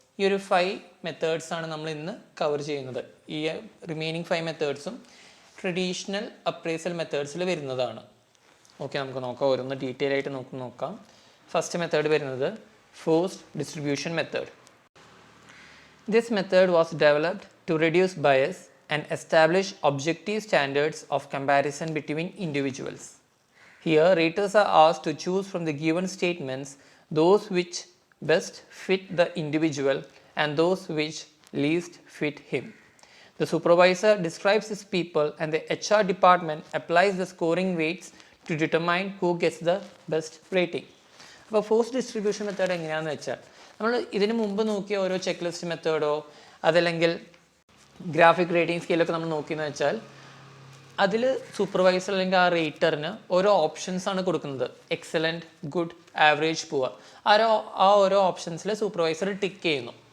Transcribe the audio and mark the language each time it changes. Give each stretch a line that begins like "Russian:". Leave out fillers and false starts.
Malayalam: ഈ ഒരു 5 മെത്തേഡ്സാണ് നമ്മൾ ഇന്ന് കവർ ചെയ്യുന്നത്. ഈ റിമൈനിങ് 5 മെത്തേഡ്സും ട്രഡീഷണൽ അപ്രൈസൽ മെത്തേഡ്സിൽ വരുന്നതാണ്. ഓക്കെ, നമുക്ക് നോക്കാം, ഓരോന്ന് ഡീറ്റെയിൽ ആയിട്ട് നോക്കാം. ഫസ്റ്റ് മെത്തേഡ് വരുന്നത് forced distribution method.
English: This method was developed to reduce bias and establish objective standards of comparison between individuals. Here, raters are asked to choose from the given statements those which best fit the individual and those which least fit him. The supervisor describes his people and the HR department applies the scoring weights to determine who gets the best rating.
Malayalam: അപ്പോൾ force distribution method എങ്ങനെയാണെന്ന് വെച്ചാൽ, നമ്മൾ ഇതിന് മുമ്പ് നോക്കിയ ഓരോ check list മെത്തേഡോ അതല്ലെങ്കിൽ graphic rating സ്കെയിലൊക്കെ നമ്മൾ നോക്കിയെന്ന് വെച്ചാൽ, അതിൽ സൂപ്പർവൈസർ അല്ലെങ്കിൽ ആ റേറ്ററിന് ഓരോ ഓപ്ഷൻസാണ് കൊടുക്കുന്നത്. Excellent, good, average, poor. ആ ഓരോ ഓപ്ഷൻസിൽ സൂപ്പർവൈസർ ടിക്ക് ചെയ്യുന്നു.